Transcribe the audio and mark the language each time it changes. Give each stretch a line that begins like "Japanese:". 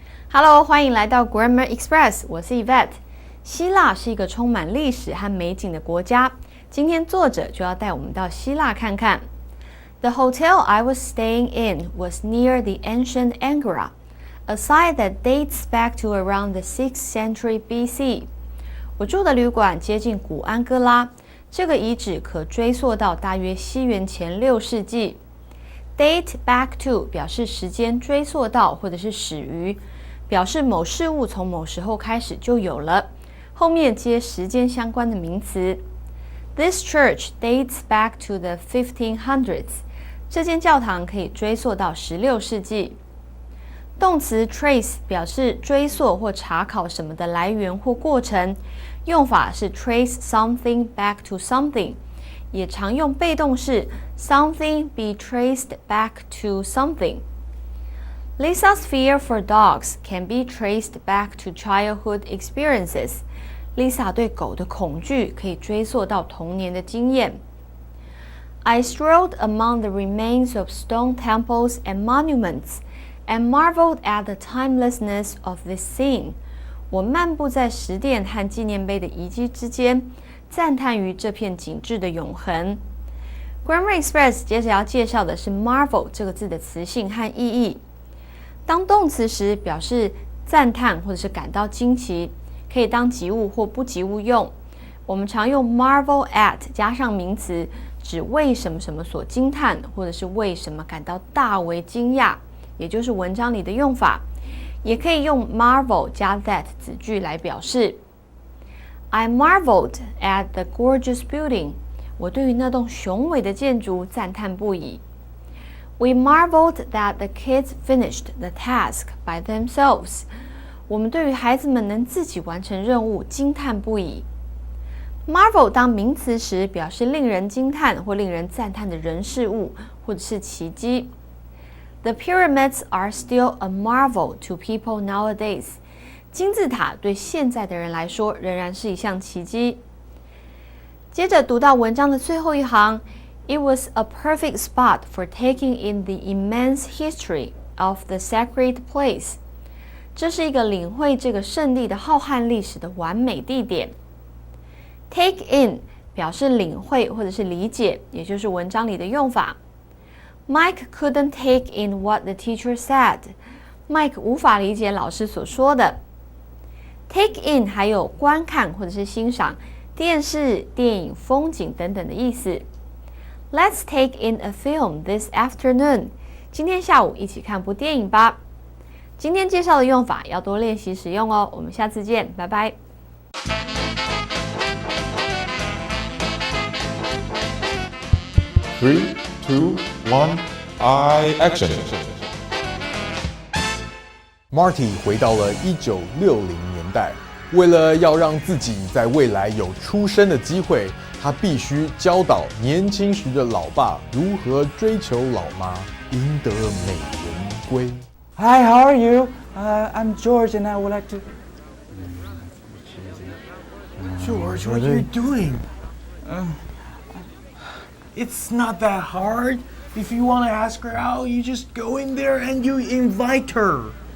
Chinese: Hello， 欢迎来到 Grammar Express， 我是 Yvette。希腊是一个充满历史和美景的国家，今天作者就要带我们到希腊看看。
English: The hotel I was staying in was near the ancient Agora.A site that dates back to around the 6th century BC.
Chinese: 我住的旅馆接近古安哥拉，这个遗址可追溯到大约西元前6世纪。 Date back to 表示时间追溯到或者是始于，表示某事物从某时候开始就有了，后面接时间相关的名词。
English: This church dates back to the 1500s.
Chinese: 这间教堂可以追溯到16世纪。动词 trace 表示追溯或查考什么的来源或过程，用法是
English: trace something back to something，
Chinese: 也常用被动式
English: something be traced back to something。 Lisa's fear for dogs can be traced back to childhood experiences.
Chinese: Lisa 对狗的恐惧可以追溯到童年的经验。
English: I strolled among the remains of stone temples and monuments and marveled at the timelessness of this scene.
Chinese: 我漫步在石殿和纪念碑的遗迹之间，赞叹于这片景致的永恒。 Grammar Express 接着要介绍的是 marvel 这个字的词性和意义。当动词时，表示赞叹或者是感到惊奇，可以当及物或不及物用。我们常用 marvel at 加上名词，指为什么什么所惊叹，或者是为什么感到大为惊讶，也就是文章里的用法。也可以用 marvel 加 that 子句来表示。
English: I marveled at the gorgeous building.
Chinese: 我对于那栋雄伟的建筑赞叹不已。
English: We marveled that the kids finished the task by themselves.
Chinese: 我们对于孩子们能自己完成任务惊叹不已。 Marvel 当名词时，表示令人惊叹或令人赞叹的人事物，或者是奇迹。
English: The pyramids are still a marvel to people nowadays.
Chinese: 金字塔对现在的人来说仍然是一项奇迹。接着读到文章的最后一行 ，
English: It was a perfect spot for taking in the immense history of the sacred place.
Chinese: 这是一个领会这个圣地的浩瀚历史的完美地点。 Take in 表示领会或者是理解，也就是文章里的用法。
English: Mike couldn't take in what the teacher said.
Chinese: Mike 无法理解老师所说的。
English: Take in
Chinese: 还有观看或者是欣赏电视、电影、风景等等的意思。
English: Let's take in a film this afternoon.
Chinese: 今天下午一起看部电影吧。今天介绍的用法要多练习使用哦。我们下次见，拜拜。
English: 3, 2, 1, action.
Chinese: Marty 回到了1960年代，为了要让自己在未来有出生的机会，他必须教导年轻时的老爸如何追求老妈，赢得美人归。
English: Hi, how are you? I'm George, and I would like to. George, what are you doing? It's not that hard. If you want to ask her out, you just go in there and you invite her.